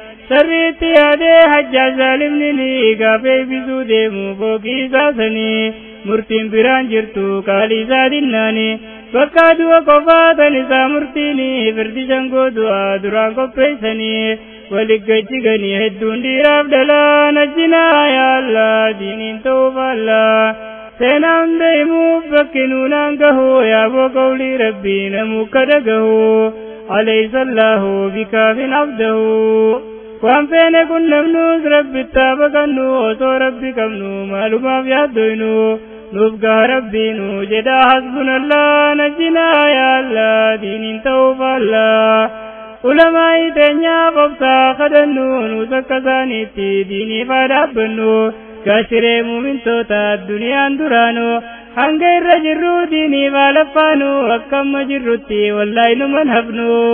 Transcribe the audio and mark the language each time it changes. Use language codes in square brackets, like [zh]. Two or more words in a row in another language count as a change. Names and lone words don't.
[om] sarriitti yaadee Hajjaaj Zaalimni ni gaafee eebbisuu deemu fookii isaa sanii murtiin biraan jirtu qaalii isaa dinnaanii bakka du'a qofaa tan isaa murtiini firdi shangoo du'aa duraan qopheessanii walit gajjiganii hedduun dhiiraaf dhalaa najjinaa yaa Allah diiniin ta'uu faallaa. Seenaa hunda himuuf bakki nuunaan gahu yaaboo qawlii Rabbii namuu akka dhagahu. [ar] أليس الله بكاف عبده؟ [om] Waan feene kun namnus Rabbitti haa baqannu osoo Rabbi qabnu maalumaaf yaaddoynu nuuf gaha Rabbiinu jedha hasbunallah najjinaa yaa Allah diiniin ta'uu faallaa. Ulamaa iteenyaaf obsaa kadhannu nus akka isaaniitti diiniif haa dhaabbannu gaashiree muumintoota adduniyaan duraanu hanga irra jirru diiniif haa laffaanu akka amma jirrutti wallaahi numan hafnu.